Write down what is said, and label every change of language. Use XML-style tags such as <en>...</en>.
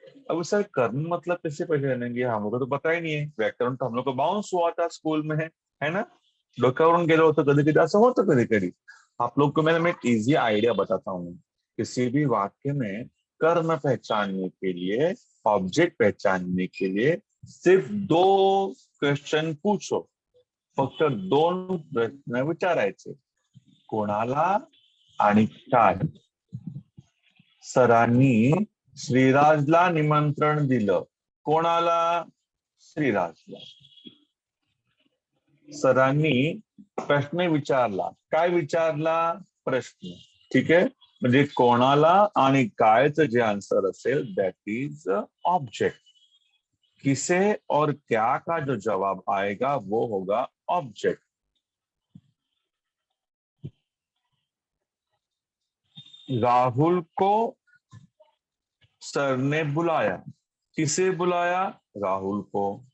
<hi>अब सर कर्म मतलब कैसे पहचानेंगे, हम लोग को तो पता ही नहीं है, व्याकरण तो हम लोग को बाउंस हुआ था स्कूल में, है ना,</hi> <mr>डोक्यावरून गेलो होतो कधी कधी,</mr> <hi>असं होतं कधी कधी. आप लोग को मैं एक इजी आइडिया बताता हूँ. किसी भी वाक्य में कर्म पहचानने के लिए, ऑब्जेक्ट पहचानने के लिए सिर्फ दो क्वेश्चन पूछो.</hi> <mr>फक्त दोन प्रश्न विचारायचे. कोणाला आणि काय. सरांनी श्रीराजला निमंत्रण दिलं. कोणाला? श्रीराजला. सरांनी प्रश्न विचारला. काय विचारला? प्रश्न. ठीक आहे, म्हणजे कोणाला आणि कायचं जे आंसर असेल</mr> <en>That is object.</en> <hi>किसे और क्या का जो जवाब आएगा वो होगा ऑब्जेक्ट. राहुल को सर ने बुलाया. किसे बुलाया? राहुल को.</hi>